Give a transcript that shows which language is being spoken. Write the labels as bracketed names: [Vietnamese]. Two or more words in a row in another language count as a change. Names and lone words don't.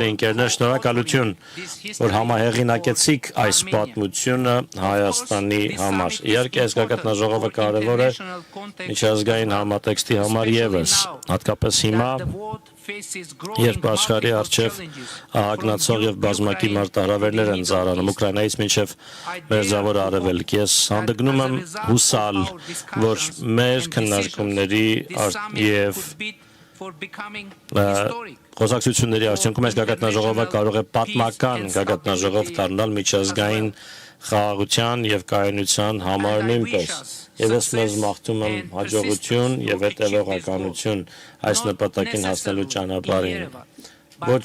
[Armenian] ընկերներ, շնորհակալություն, որ համահեղինակեցիք այս պատմությունը Հայաստանի համար։ Իհարկե, այս գագաթնաժողովը կարևոր է միջազգային համատեքստի համար եւս, հատկապես հիմա, երբ աշխարհի առջև ահագնացող եւ բազմակի մարտահրավերներ են ծառանում Ուկրաինայից մինչեւ Մերձավոր Արևելք, ես հանդգնում եմ հուսալ, որ մեր քննարկումների եւ [English] for becoming historic. [Armenian] Խոսակցությունների արդյունքում այս գագաթնաժողովը կարող է պատմական գագաթնաժողով դառնալ միջազգային խաղաղության եւ կայունության համար նույնպես։ Եվ ես մեզ մաղթում եմ հաջողություն եւ հետեւողականություն այս նպատակին հասնելու ճանապարհին։ Ոչ,